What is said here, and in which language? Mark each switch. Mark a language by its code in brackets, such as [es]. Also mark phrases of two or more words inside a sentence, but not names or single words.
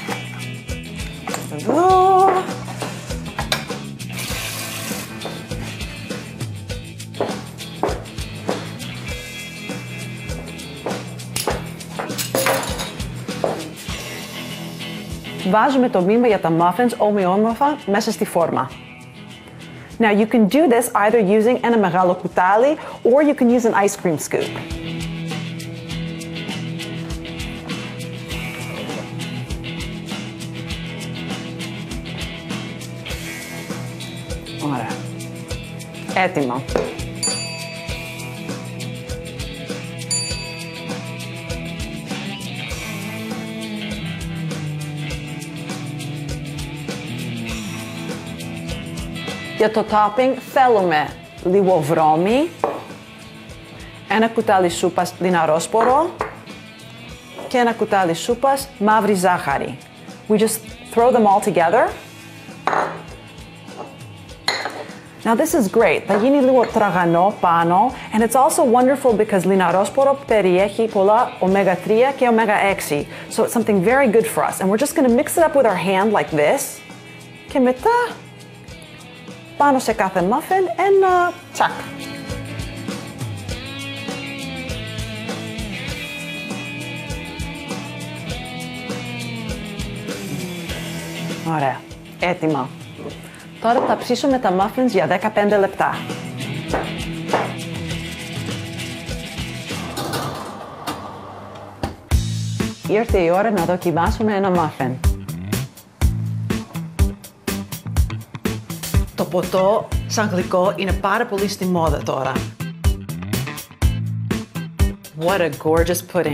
[el] Εδώ. Βάζουμε το μείγμα για τα muffins ομοιόμορφα μέσα στη φόρμα. [en] Now you can do this either using [el] ένα μεγάλο κουτάλι [en] or you can use an ice cream scoop. [el] Ωραία. Έτοιμο. Για το topping θέλουμε λίγο βρώμη, ένα κουτάλι σούπας λιναρόσπορο και ένα κουτάλι σούπας μαύρη ζάχαρη. [en] We just throw them all together. Now this is great. Θα γίνει λίγο τραγανό πάνω and it's also wonderful because λιναρόσπορο περιέχει πολλά omega-3 και omega-6. So it's something very good for us. And we're just going to mix it up with our hand like this. [el] Και μετά πάνω σε κάθε muffin ένα τσακ. Ωραία, έτοιμα. Τώρα θα ψήσουμε τα muffins για 15 λεπτά. Ήρθε η ώρα να δοκιμάσουμε ένα muffin. Το ποτό σαν γλυκό είναι πάρα πολύ στη μόδα τώρα. [en] What a gorgeous pudding!